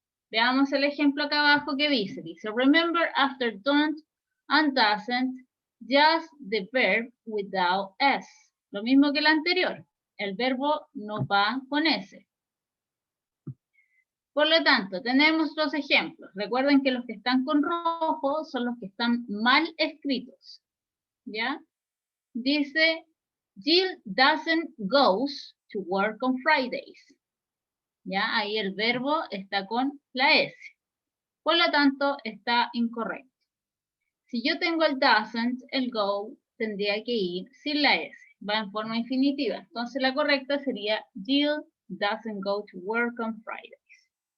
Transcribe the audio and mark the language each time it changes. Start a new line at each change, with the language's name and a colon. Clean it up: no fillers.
Spanish: Veamos el ejemplo acá abajo que dice,
English: remember after don't and doesn't, just the verb without S.
Spanish: Lo mismo que el anterior, el verbo no va con S. Por lo tanto, tenemos dos ejemplos. Recuerden que los que están con rojo son los que están mal escritos. ¿Ya?
English: Dice, Jill doesn't goes to work on Fridays.
Spanish: ¿Ya? Ahí el verbo está con la S. Por lo tanto, está incorrecto. Si yo tengo el doesn't, el go tendría que ir sin la S. Va en forma infinitiva. Entonces la correcta sería
English: Jill doesn't go to work on Fridays.